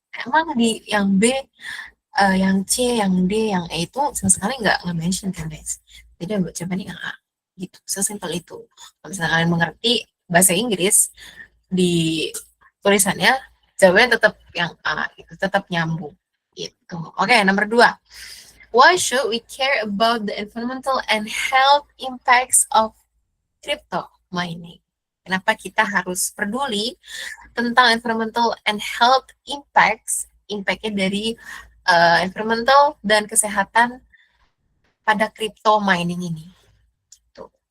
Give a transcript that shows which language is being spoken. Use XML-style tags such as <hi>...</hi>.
<id>Emang di yang B, yang C, yang D, yang E itu sama sekali nggak nge-mention kan guys. Jadi jawabannya yang A gitu. Sesimpel itu. Kalau misalnya kalian mengerti bahasa Inggris di tulisannya, jawabannya tetap yang A gitu, tetap nyambung gitu. Oke, nomor 2.</id> <en>Why should we care about the environmental and health impacts of crypto mining?</en> <id>Kenapa kita harus peduli tentang</id> <en>environmental and health</en> <id>impactnya dari environmental dan kesehatan pada crypto mining ini? Tuh.</id>